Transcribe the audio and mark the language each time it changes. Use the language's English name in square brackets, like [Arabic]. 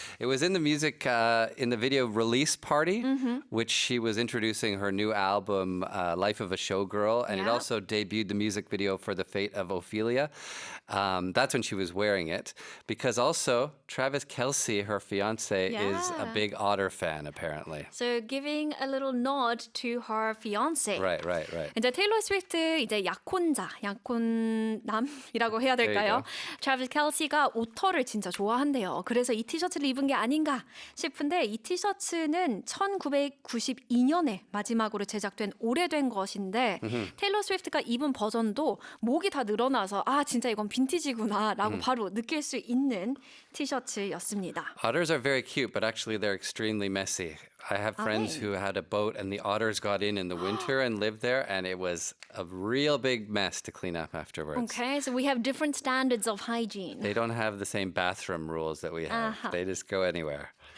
[English] It was in the music, in the video release party, which she was introducing her new album, Life of a Showgirl, and it Yeah. also debuted the music video for The Fate of Ophelia. That's when she was wearing it because also Travis Kelce, her fiance, is a Yeah. big otter fan, apparently. So giving a little nod to her fiance. Right. [Korean] 이제 테일러 스위프트 이제 약혼남이라고 해야 될까요? 트래비스 켈시가 오터를 진짜 좋아한대요. 그래서 이 티셔츠를 입은 게 아닌가 싶은데 이 티셔츠는 1992년에 마지막으로 제작된 오래된 것인데 테일러 스위프트가 입은 버전도 목이 다 늘어나서 아 진짜 이건 빈티지구나라고 바로 느낄 수 있는 티셔츠였습니다. [English] Otters are very cute, but actually they're extremely messy. I have friends [Korean] 네. [English] who had a boat and the otters got in the winter and lived there, and it was a real big mess to clean up afterwards. Okay, so we have different standards of hygiene. They don't have the same bathroom rules that we have. They just go anywhere.